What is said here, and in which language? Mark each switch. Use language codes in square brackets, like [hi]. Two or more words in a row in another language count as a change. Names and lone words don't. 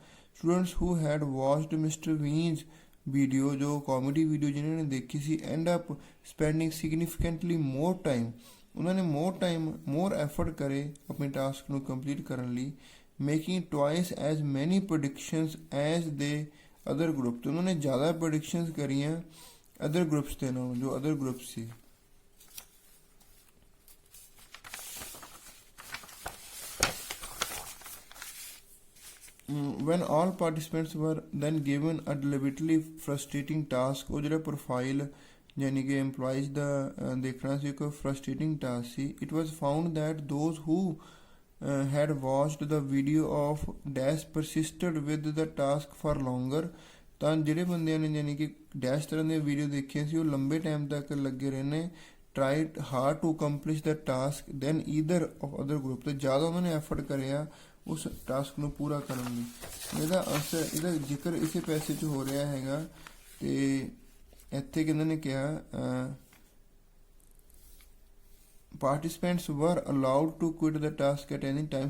[en] students who had watched Mr Beans video, [pa] ਜੋ ਕਾਮੇਡੀ ਵੀਡੀਓ ਜਿਨ੍ਹਾਂ ਨੇ ਦੇਖੀ ਸੀ, [en] end up spending significantly more time, [pa] ਉਹਨਾਂ ਨੇ [en] more effort [pa] ਕਰੇ ਆਪਣੇ ਟਾਸਕ ਨੂੰ ਕੰਪਲੀਟ ਕਰਨ ਲਈ। [en] making twice as many predictions as the other group, [pa] ਤੇ ਉਹਨਾਂ ਨੇ ਜ਼ਿਆਦਾ ਪ੍ਰੈਡਿਕਸ਼ਨਸ ਕਰੀਆਂ [en] other groups [pa] ਦੇ ਨਾਲੋਂ, ਜੋ [en] other group [pa] ਸੀ। [en] when all participants were then given a deliberately frustrating task, [pa] ਉਹ ਜਿਹੜਾ ਪ੍ਰੋਫਾਈਲ ਯਾਨੀ ਕਿ EMPLOYEES ਦਾ ਦੇਖਣਾ ਸੀ, ਇੱਕ [en] frustrating task [pa] ਸੀ। [en] it was found that those who had watched the video of dash persisted with the task for longer, [pa] ਤਾਂ ਜਿਹੜੇ ਬੰਦਿਆਂ ਨੇ ਯਾਨੀ ਕਿ ਡੈਸ਼ ਤਰ੍ਹਾਂ ਦੀਆਂ ਵੀਡੀਓ ਦੇਖੀਆਂ ਸੀ ਉਹ ਲੰਬੇ ਟਾਈਮ ਤੱਕ ਲੱਗੇ ਰਹੇ ਨੇ। [en] tried hard to accomplish the task than either of other group, [pa] ਤੇ ਜ਼ਿਆਦਾ ਉਹਨਾਂ ਨੇ ਐਫਰਟ ਕਰਿਆ ਉਸ ਟਾਸਕ ਨੂੰ ਪੂਰਾ ਕਰਨ ਲਈ। ਇਹਦਾ ਆਨਸਰ, ਇਹਦਾ ਜ਼ਿਕਰ ਇਸੇ ਪੈਸੇ 'ਚ ਹੋ ਰਿਹਾ ਹੈਗਾ, ਤੇ ਇੱਥੇ ਕਿਹਨਾਂ ਨੇ ਕਿਹਾ [en] participants were allowed to quit the task at any time.